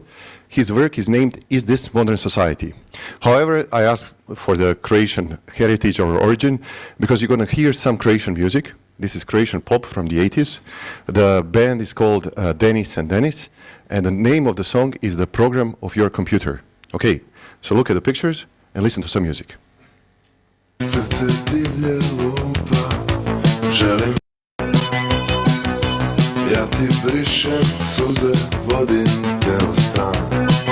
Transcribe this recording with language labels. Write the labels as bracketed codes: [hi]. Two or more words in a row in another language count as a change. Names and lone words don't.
[en] His work is named "Is This Modern Society?" However, I asked for the Croatian heritage or origin because you're going to hear some Croatian music. This is Croatian pop from the 80s. The band is called Denis and Denis, and the name of the song is "The Program of Your Computer." Okay, so look at the pictures and listen to some music. [hr] Srce divlje lupa, želim. Ja ti brišem suze, vodim te u stan.